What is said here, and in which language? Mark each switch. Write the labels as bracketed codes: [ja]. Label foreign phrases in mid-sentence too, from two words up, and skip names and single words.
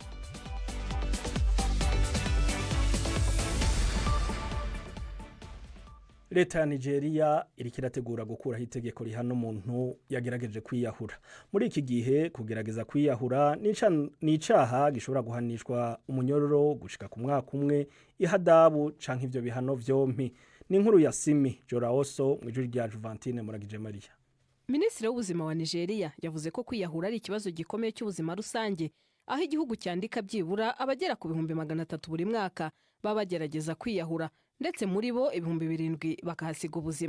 [rn] Leta ya Nigeria irikirategura gukuraho itegeko rihana umuntu yagerageje kwiyahura. Muri iki gihe kugerageza kwiyahura n'icaha gishobora guhanishwa umunyororo gushika ku mwaka umwe, ihadabu canke ivyo bihano vyompi. Ni inkuru ya Simi Joraoso mu ijwi rya Juventine Muragije Maria. [rw] Minisitiri w'ubuzima wa Nigeria yavuze ko kwiyahura ari ikibazo gikomeye cy'ubuzima rusange, aho igihugu cyandika byibura abagera ku 300 buri mwaka babagerageza kwiyahura, ndetse muri bo 7,000 bakahasiga ubuzima.